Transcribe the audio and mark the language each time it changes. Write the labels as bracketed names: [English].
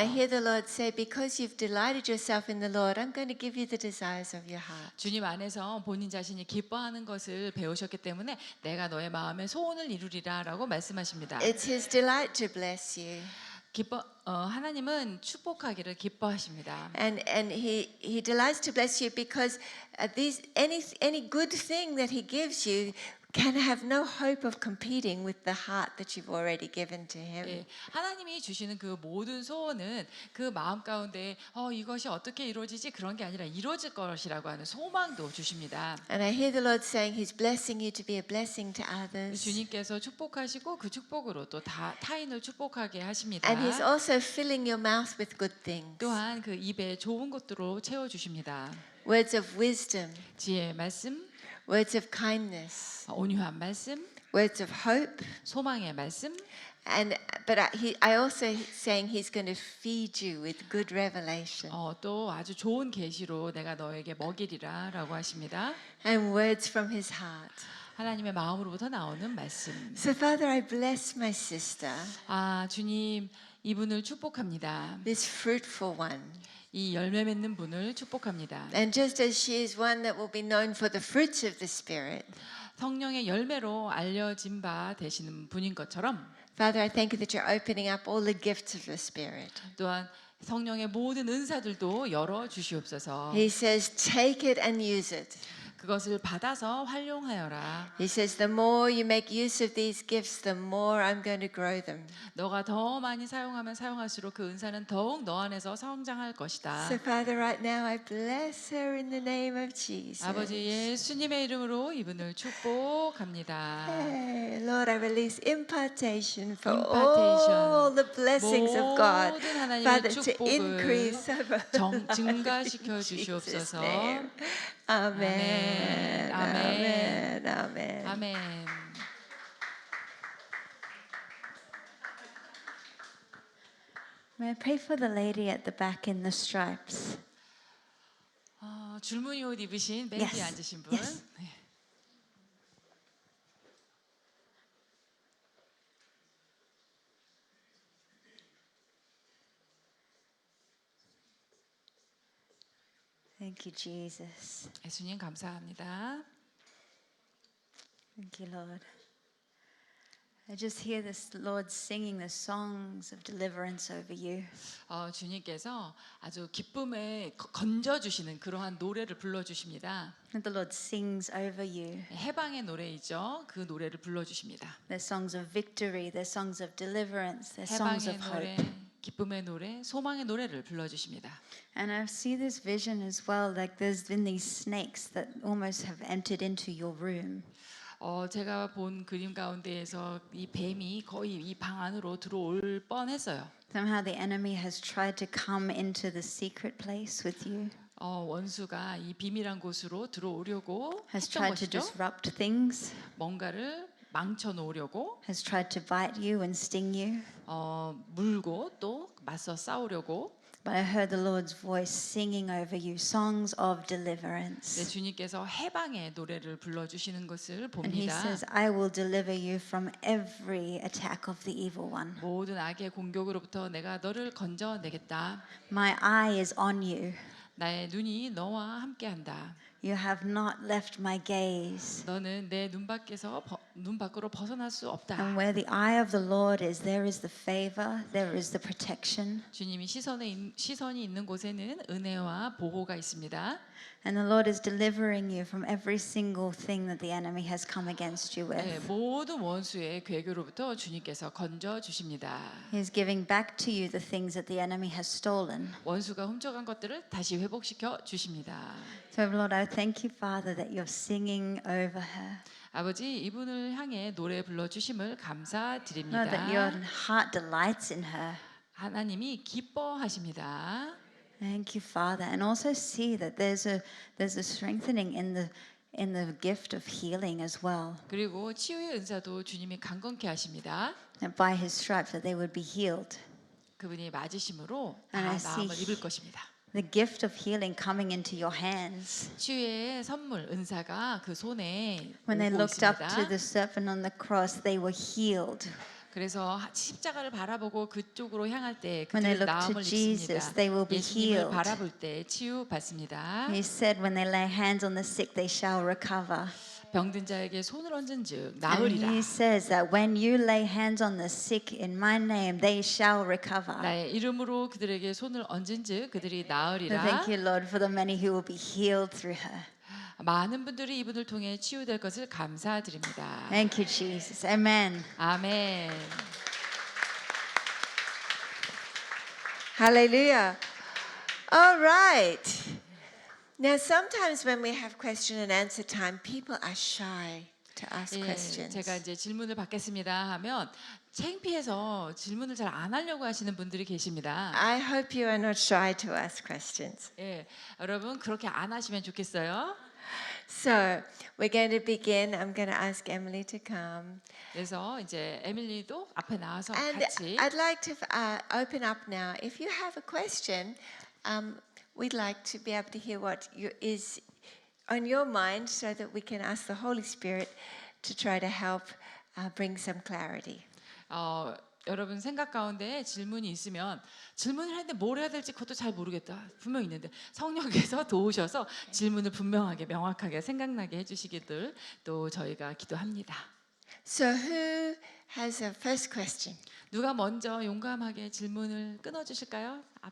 [English] And I hear the Lord say, because you've delighted yourself in the Lord, I'm going to give you the desires of your heart. [Korean] 주님 안에서 본인 자신이 기뻐하는 것을 배우셨기 때문에 내가 너의 마음의 소원을 이루리라라고 말씀하십니다. [English] It's His delight to bless you. [Korean] 하나님은 축복하기를 기뻐하십니다. [English] And he delights to bless you because any good thing that He gives you can have no hope of competing with the heart that you've already given to Him. [Korean] 예, 하나님이 주시는 그 모든 소원은 그 마음 가운데 이것이 어떻게 이루어지지 그런 게 아니라 이루어질 것이라고 하는 소망도 주십니다. [English] And I hear the Lord saying He's blessing you to be a blessing to others. [Korean] 주님께서 축복하시고 그 축복으로 또 타인을 축복하게 하십니다. [English] And He's also filling your mouth with good things. [Korean] 또한 그 입에 좋은 것들로 채워 주십니다. [English] Words of wisdom, [Korean] 지혜의 말씀, [English] words of kindness, [Korean] 온유한 말씀, [English] words of hope. [Korean] 소망의 말씀. [English] But I also saying He's going to feed you with good revelation [Korean] 또 아주 좋은 계시로 내가 너에게 먹이리라라고 하십니다. [English] and words from His heart. [Korean] 하나님의 마음으로부터 나오는 말씀. [English] So Father, I bless my sister, [Korean] 주님 이분을 축복합니다. [English] this fruitful one. [Korean] 이 열매 맺는 분을 축복합니다. [English] And just as she is one that will be known for the fruits of the Spirit, [Korean] 성령의 열매로 알려진 바 되시는 분인 것처럼 [English] Father, I thank you that you're opening up all the gifts of the Spirit. [Korean] 또한 성령의 모든 은사들도 열어 주시옵소서. [English] He says, take it and use it. [Korean] 그것을 받아서 활용하여라. [English] He says, the more you make use of these gifts, the more I'm going to grow them. [Korean] 너가 더 많이 사용하면 사용할수록 그 은사는 더욱 너 안에서 성장할 것이다. [English] So Father, right now I bless her in the name of Jesus. [Korean] 아버지 예수님의 이름으로 이분을 축복합니다. [English] Hey, Lord, I release impartation for Impartation. all the blessings of God. [Korean] 모든 하나님의 [English] Father, to [Korean] 축복을 [English] increase over [Korean] 증가시켜 [English] Jesus' [Korean] 주시옵소서. [English] name. Amen. [Korean] 아멘. [English] Amen. Amen. [Korean] 아멘. [English] May I pray for the lady at the back in the stripes? [Korean] 줄무늬 옷 입으신 맨 뒤에 [English] Yes. [Korean] 앉으신 분. [English] Yes. [Korean] 네. [English] Thank you, Jesus. [Korean] 예수님 감사합니다. [English] Thank you, Lord. I just hear this Lord singing the songs of deliverance over you. [Korean] 주님께서 아주 기쁨에 건져 주시는 그러한 노래를 불러 주십니다. [English] And the Lord sings over you. [Korean] 해방의 노래이죠. 그 노래를 불러 주십니다. [English] They're songs of victory, they're songs of deliverance, they're songs [Korean] 해방의 [English] of [Korean] 노래, [English] hope. [Korean] 기쁨의 노래, 소망의 노래를 불러 주십니다. [English] And I see this vision as well, like there's been these snakes that almost have entered into your room. [Korean] 제가 본 그림 가운데에서 이 뱀이 거의 이 방 안으로 들어올 뻔했어요. [English] Somehow the enemy has tried to come into the secret place with you, [Korean] 원수가 이 비밀한 곳으로 들어오려고 [English] has [Korean] 했던 [English] tried to [Korean] 것이죠. [English] disrupt things, [Korean] 뭔가를 망쳐 놓으려고 [English] has tried to bite you and sting you. [Korean] 물고 또 맞서 싸우려고. [English] But I heard the Lord's voice singing over you songs of [Korean] 네, [English] deliverance. [Korean] 주님께서 해방의 노래를 불러주시는 것을 [English] And he [Korean] 봅니다. [English] says, I will deliver you from every attack of the evil one. [Korean] 모든 악의 공격으로부터 내가 너를 건져내겠다. [English] My eye is on you. [Korean] 나의 눈이 너와 함께한다. [English] You have not left my gaze. [Korean] 너는 내 눈 밖으로 벗어날 수 없다. [English] And where the eye of the Lord is, there is the favor, there is the protection. [Korean] 주님이 시선이 있는 곳에는 은혜와 보호가 있습니다. [English] And the Lord is delivering you from every single thing that the enemy has come against you [Korean] 네, [English] with. [Korean] 모든 원수의 괴교로부터 주님께서 건져 주십니다. [English] He is giving back to you the things that the enemy has stolen. [Korean] 원수가 훔쳐간 것들을 다시 회복시켜 주십니다. [English] So, Lord, I thank you, Father, that you're singing over her. [Korean] 아버지 이분을 향해 노래 불러 주심을 [English] Lord, that your [Korean] 감사드립니다. [English] heart delights in her. [Korean] 하나님이 기뻐하십니다. [English] Thank you, Father, and also see that there's a strengthening in the gift of healing as well. [Korean] 그리고 치유의 은사도 주님이 강건케 하십니다. [English] And by His stripes that they would be healed. [Korean] 그분이 맞으심으로 [English] And I [Korean] 다 나음을 [English] see [Korean] 입을 것입니다. [English] The gift of healing coming into your hands. [Korean] 치유의 선물 은사가 그 손에 [English] When they [Korean] 오고 [English] looked up to [Korean] 있습니다. [English] the serpent on the cross, they were healed. [Korean] 그래서 십자가를 바라보고 그쪽으로 향할 때 [English] When they [Korean] 그들은 [English] look to [Korean] 나음을 [English] Jesus, [Korean] 입습니다. [English] they will be [Korean] 예수님을 [English] healed. [Korean] 바라볼 때 치유 받습니다. [English] He said, when they lay hands on the sick, they shall recover. [Korean] 병든 자에게 손을 얹은즉 [English] And [Korean] 나으리라. [English] He says that when you lay hands on the sick in my name, they shall recover. [Korean] 나의 이름으로 그들에게 손을 얹은즉 그들이 [English] So [Korean] 나으리라. [English] thank you, Lord, for the many who will be healed through her. [Korean] 많은 분들이 이분을 통해 치유될 것을 감사드립니다. [English] Thank you, Jesus. Amen. [Korean] 아멘. [English] Hallelujah. All right. Now, sometimes when we have question and answer time, people are shy to ask [Korean] 예, [English] questions. [Korean] 제가 이제 질문을 받겠습니다 하면 창피해서 질문을 잘 안 하려고 하시는 분들이 계십니다. [English] I hope you are not shy to ask questions. [Korean] 예, 여러분 그렇게 안 하시면 좋겠어요. [English] So, we're going to begin. I'm going to ask Emily to come. [Korean] 그래서 이제 에밀리도 앞에 나와서 [English] And [Korean] 같이 [English] I'd like to open up now. If you have a question, we'd like to be able to hear what is on your mind so that we can ask the Holy Spirit to try to help bring some clarity. [Korean] 여러분 생각 가운데 질문이 있으면 질문을 하는데 뭘 해야 될지 그것도 잘 모르겠다. 분명 있는데 성령께서 도우셔서 질문을 분명하게 명확하게 생각나게 해주시기를 또 저희가 기도합니다. [English] So, who has a first question? [Korean] 누가 먼저 용감하게 질문을 끊어주실까요?